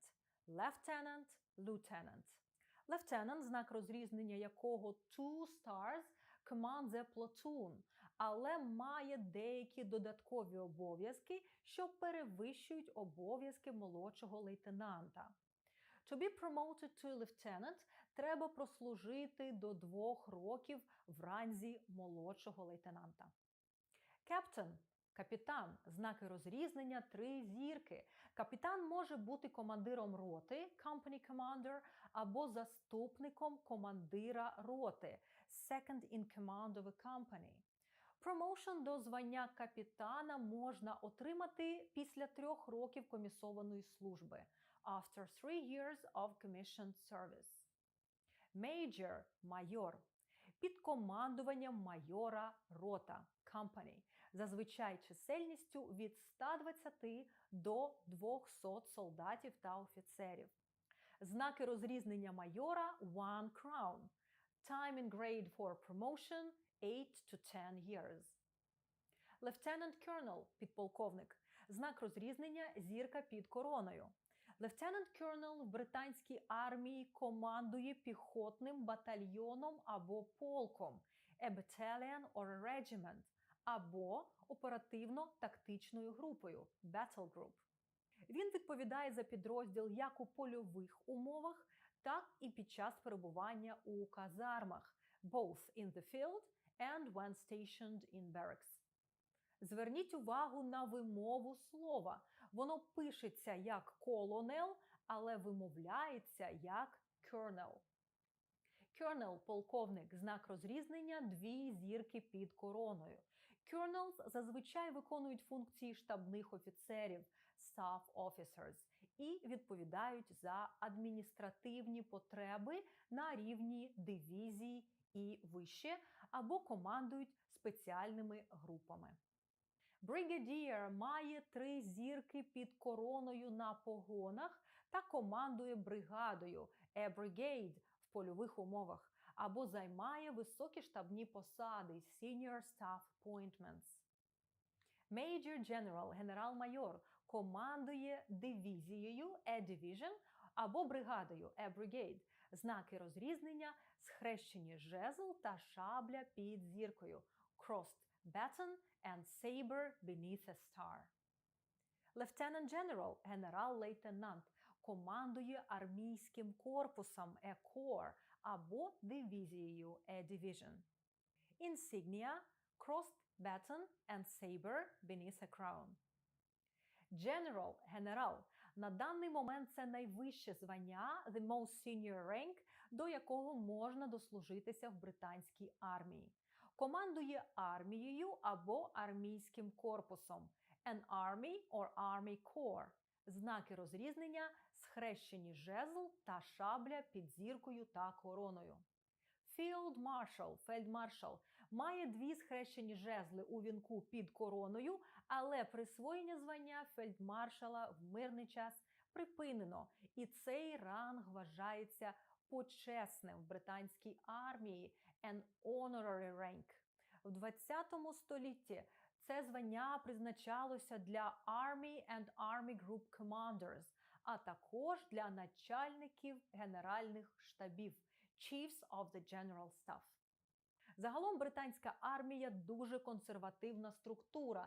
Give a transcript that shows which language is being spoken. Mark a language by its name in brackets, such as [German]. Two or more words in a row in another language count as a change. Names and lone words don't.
[English] Lieutenant, lieutenant. Lieutenant, [Ukrainian] знак розрізнення якого [English] 2 stars, commands a platoon, [Ukrainian] але має деякі додаткові обов'язки, що перевищують обов'язки молодшого лейтенанта. [English] To be promoted to lieutenant [Ukrainian] треба прослужити до 2 років в ранзі молодшого лейтенанта. Captain – капітан, знаки розрізнення 3 зірки. Капітан може бути командиром роти, [English] company commander, [Ukrainian] або заступником командира роти, [English] second in command of a company. [Ukrainian] Промоушен до звання капітана можна отримати після 3 років комісованої служби. [English] After 3 years of commissioned service. Major – [Ukrainian] майор. Під командуванням майора рота – company. Зазвичай чисельністю від 120 до 200 солдатів та офіцерів. Знаки розрізнення майора – 1 crown. [English] Time in grade for promotion – 8 to 10 years. Lieutenant Colonel – [Ukrainian] підполковник. Знак розрізнення – зірка під короною. [English] Lieutenant Colonel [Ukrainian] в британській армії командує піхотним батальйоном або полком – [English] a battalion or a regiment, [Ukrainian] або оперативно-тактичною групою – [English] battle group. [Ukrainian] Він відповідає за підрозділ як у польових умовах, так і під час перебування у казармах – [English] both in the field and when stationed in barracks. [Ukrainian] Зверніть увагу на вимову слова. Воно пишеться як колонел, але вимовляється як colonel. Colonel – полковник, знак розрізнення – 2 зірки під короною. Colonels зазвичай виконують функції штабних офіцерів – [English] staff officers [Ukrainian] і відповідають за адміністративні потреби на рівні дивізії і вище, або командують спеціальними групами. Brigadier має 3 зірки під короною на погонах та командує бригадою [English] a brigade [Ukrainian] в польових умовах або займає високі штабні посади [English] senior staff appointments. Major General – [Ukrainian] генерал-майор командує дивізією [English] a division [Ukrainian] або бригадою [English] a brigade. [Ukrainian] Знаки розрізнення – схрещені жезл та шабля під зіркою [English] crossed baton and saber beneath a star. Lieutenant General – [Ukrainian] генерал-лейтенант, командує армійським корпусом [English] a corps [Ukrainian] або дивізією [English] a division. Insignia – crossed baton and saber beneath a crown. General – [Ukrainian] генерал. На даний момент це найвище звання, [English] the most senior rank, [Ukrainian] до якого можна дослужитися в британській армії. Командує армією або армійським корпусом [English] an army or army corps. [Ukrainian] Знаки розрізнення – схрещені жезл та шабля під зіркою та короною. [English] Field Marshal – [Ukrainian] фельдмаршал має 2 схрещені жезли у вінку під короною, але присвоєння звання фельдмаршала в мирний час припинено, і цей ранг вважається почесним в британській армії [English] an honorary rank. [Ukrainian] В 20 столітті це звання призначалося для [English] Army and Army Group Commanders, [Ukrainian] а також для начальників генеральних штабів [English] Chiefs of the General Staff. [Ukrainian] Загалом британська армія дуже консервативна структура.